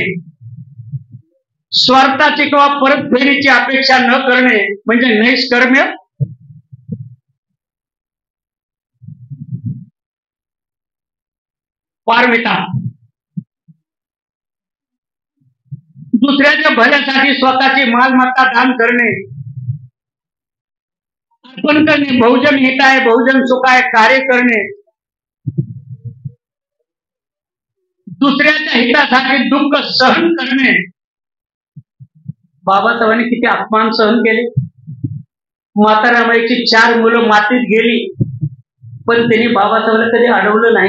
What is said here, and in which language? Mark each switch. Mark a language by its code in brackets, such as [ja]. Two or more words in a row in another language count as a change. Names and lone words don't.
[mr] स्वार्थाची किंवा परतफेडीची अपेक्षा न करणे म्हणजे नैष्कर्म्य पारमिता. दुसऱ्याच्या भल्यासाठी स्वतःची मालमत्ता दान करणे, अर्पण करणे, [pi] बहुजन हिताय बहुजन सुखाय [mr] कार्य करणे, दुसऱ्याच्या हितासाठी दुःख सहन करणे. बाबासाहेबांनी किती अपमान सहन केले. मातारामाईची 4 मुलं मातीत गेली, पण त्यांनी बाबासाहेबांना कधी अडवलं नाही.